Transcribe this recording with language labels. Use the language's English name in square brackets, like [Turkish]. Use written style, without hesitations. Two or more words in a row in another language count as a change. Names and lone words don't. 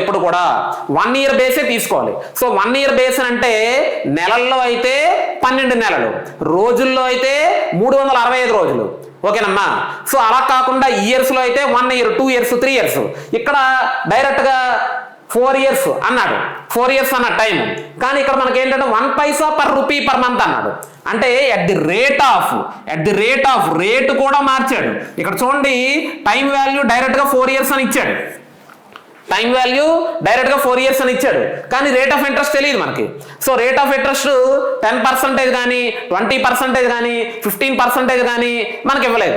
[Telugu] ఎప్పుడు కూడా 1 year బేసే తీసుకోవాలి. సో 1 year బేస్ అంటే నెలల్లో అయితే 12 నెలలు, రోజుల్లో అయితే 365 రోజులు. ఓకేనమ్మా. సో అలా కాకుండా ఇయర్స్ లో అయితే 1 year, 2 years, 3 years. ఇక్కడ డైరెక్ట్ గా 4 years అన్నాడు, 4 years అన్న టైం. కానీ ఇక్కడ మనకి ఏంటంటే [English] 1 paisa per rupee per month [Telugu] అన్నాడు. అంటే [English] at the rate of [Telugu] రేటు కూడా మార్చాడు. ఇక్కడ చూడండి, [English] time value [Telugu] డైరెక్ట్ గా 4 years అని ఇచ్చాడు. [English] time value [Telugu] డైరెక్ట్ గా 4 years అని ఇచ్చాడు, కానీ [English] rate of interest [Telugu] తెలియదు మనకి. సో [English] rate of interest [Telugu] 10% కానీ 20% కానీ 15% కానీ మనకి ఇవ్వలేదు.